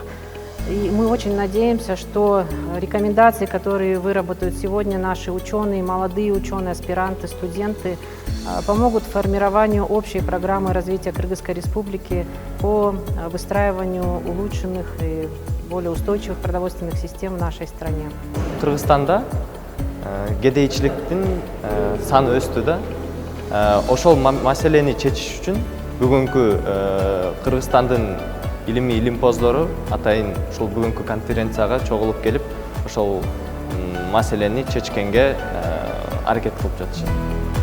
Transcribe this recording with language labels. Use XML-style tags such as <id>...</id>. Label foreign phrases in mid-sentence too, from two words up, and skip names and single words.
<ru>И мы очень надеемся, что рекомендации, которые выработают сегодня наши ученые, молодые ученые, аспиранты, студенты, помогут формированию общей программы развития Кыргызской Республики по выстраиванию улучшенных и более устойчивых продовольственных систем в нашей стране.</ru> <ky>Кыргызстанда кедейчиликтин саны өстү да. Ошол маселени чечиш үчүн бүгүнкү Кыргызстандын илимий илимпоздору атайын ушул бүгүнкү конференцияга чогулуп келип, ошол маселени чечкенге аракет кылып жатышат.</ky>